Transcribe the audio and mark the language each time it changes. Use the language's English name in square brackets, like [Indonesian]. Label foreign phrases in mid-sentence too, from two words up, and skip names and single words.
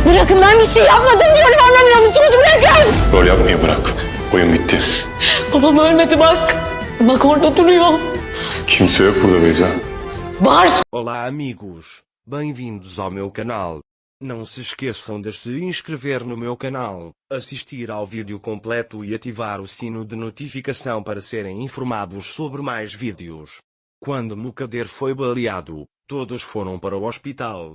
[Turkish] Bırakın, ben bir şey yapmadım diyorum, anlamıyor musunuz? Bırakın! Rol yapmayı bırak. Oyun bitti. Babam ölmedi bak. Bak orada duruyor. Kimse yok burada Beyza. Var! [Portuguese] Olá amigos, bem-vindos ao meu canal. Não se esqueçam de se inscrever no meu canal, assistir ao vídeo completo e ativar o sino de notificação para serem informados sobre mais vídeos. Quando Mukader foi baleado, todos foram para o hospital.